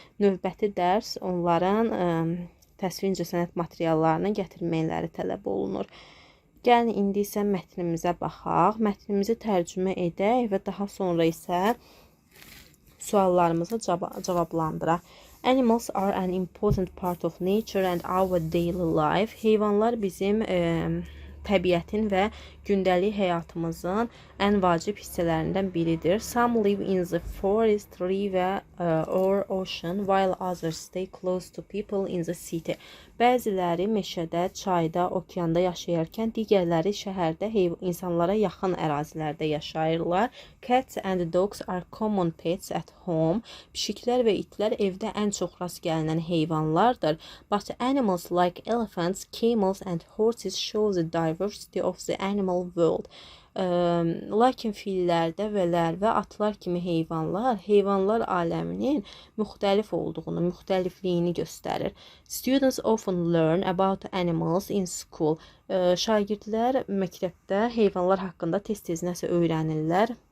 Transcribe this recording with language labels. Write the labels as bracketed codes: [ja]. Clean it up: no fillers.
[az] Növbəti dərs onların təsvir incəsənət materiallarını gətirməkləri tələb olunur. Gəlin indi isə mətnimizə baxaq. Mətnimizi tərcümə edək və daha sonra isə suallarımızı cavablandıraq. [en] Animals are an important part of nature and our daily life. [az] Heyvanlar bizim təbiətin və gündəlik həyatımızın ən vacib hissələrindən biridir. [en] Some live in the forest, river or ocean, while others stay close to people in the city. [az] Bəziləri meşədə, çayda, okeanda yaşayarkən, digərləri şəhərdə insanlara yaxın ərazilərdə yaşayırlar. [en] Cats and dogs are common pets at home. [az] Pişiklər və itlər evdə ən çox rast gəlinən heyvanlardır. [en] But animals like elephants, camels and horses show the diversity of the animal world. [az] Lakin fillər, dəvələr və atlar kimi heyvanlar aləminin müxtəlif olduğunu, müxtəlifliyini göstərir. [en] Students often learn about animals in school. [az] Şagirdlər məktəbdə heyvanlar haqqında tez-tez nəsə öyrənirlər.